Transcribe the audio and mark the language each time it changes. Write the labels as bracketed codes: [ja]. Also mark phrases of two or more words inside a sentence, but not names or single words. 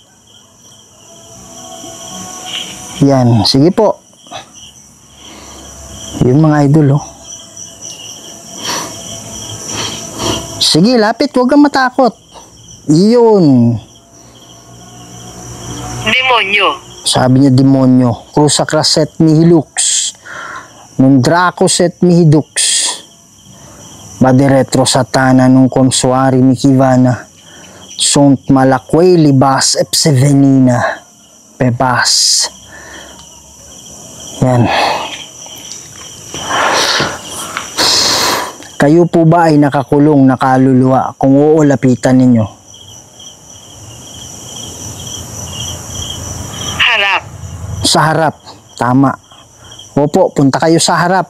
[tl] Yan. Sige po. Yun mga idol, oh. Sige, lapit. Huwag kang matakot. Iyon. Demonyo. Sabi niya, demonyo. Cruza Craset Nihilux. Nung Dracos et Mihidux, Badiretro Satana nung Konsuari Mikivana, Sunt Malakway Libas Epsevenina, Pebas. Yan. Kayo po ba ay nakakulong na kaluluwa? Kung oo, lapitan ninyo. Harap. Sa harap. Tama. Opo, punta kayo sa harap.